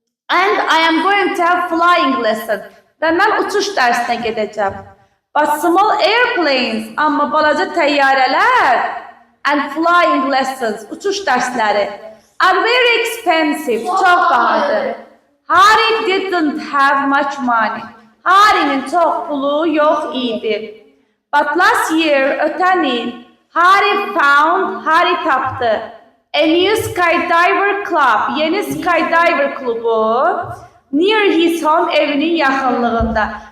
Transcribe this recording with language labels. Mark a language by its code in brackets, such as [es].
[en] And I am going to have flying lesson. [az] Və mən uçuş dərsinə gedəcəm. [en] But small airplanes, [az] amma balaca təyyarələr [en] and flying lessons, [az] uçuş dərsləri [en] are very expensive, [az] çox bahadır. [en] Harry didn't have much money. [az] Harry'nin çox pulu yox idi. [en] But last year, [az] ötən il, Harry tapdı. [en] A new skydiver club, [az] yeni skydiver klubu, [en] near his home, [az] evinin yaxınlığında.